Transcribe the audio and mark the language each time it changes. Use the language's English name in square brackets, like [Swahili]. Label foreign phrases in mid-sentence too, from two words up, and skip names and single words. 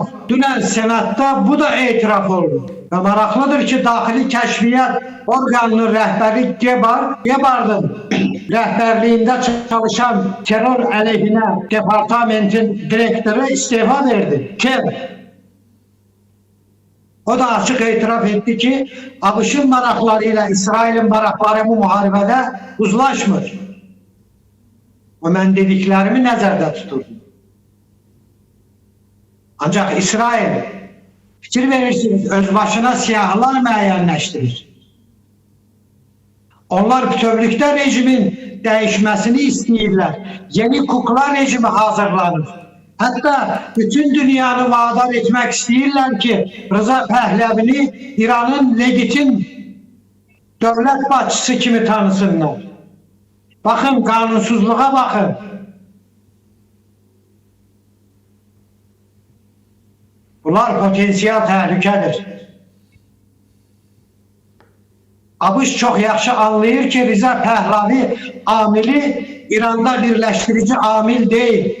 [Azerbaijani] Dünən Senat'ta bu da itiraf oldu. Ve maraklıdır ki daxili kəşfiyyat organının rəhbəri Gebard'ın rəhbərliyində çalışan terör əleyhinə departamentin direktörü istifa verdi. Kim? [Turkish] O da açık itiraf etti [Azerbaijani] ki Abış'ın maraklarıyla İsrail'in marakları bu muharebede uzlaşmır. O mən dediklerimi nəzərdə tuturdu. Ancak İsrail fikir verirsiniz öz başına siyahlar müəyyənləşdirir. Onlar bütövlükdə rejimin değişmesini istəyirlər. Yeni kukla rejimi hazırlanır. Hatta bütün dünyanı vadar etmek istəyirlər ki Rıza Pəhləvini İran'ın legitim devlet başçısı kimi tanısınlar. [Turkish] Bakın kanunsuzluğa bakın. [Azerbaijani] Bunlar potansiyel təhlükədir. Abış çok yaxşı anlayır ki Rıza Pəhləvi amili İran'da birleştirici amil değil.